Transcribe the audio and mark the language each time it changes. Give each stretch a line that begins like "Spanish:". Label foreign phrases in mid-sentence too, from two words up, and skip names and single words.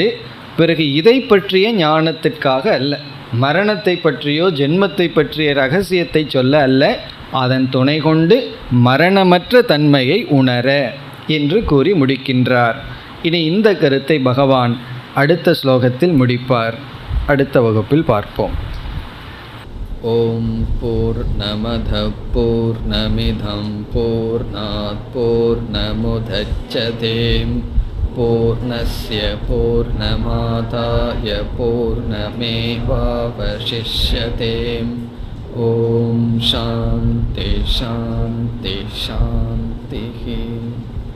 Tamil: பிறகு இதை பற்றிய ஞானத்திற்காக அல்ல, மரணத்தை பற்றியோ ஜென்மத்தை பற்றிய ரகசியத்தை சொல்ல அல்ல, அதன் துணை கொண்டு மரணமற்ற தன்மையை உணர என்று கூறி முடிக்கின்றார். இனி இந்த கருத்தை பகவான் அடுத்த ஸ்லோகத்தில் முடிப்பார். அடுத்த வகுப்பில் பார்ப்போம்.
Sanskrit: ओम् पूर्णमदः पूर्णमिदम् पूर्णात् पूर्णमुदच्यते पूर्णस्य पूर्णमादाय पूर्णमेवावशिष्यते. ओम् शान्तिः शान्तिः शान्तिः.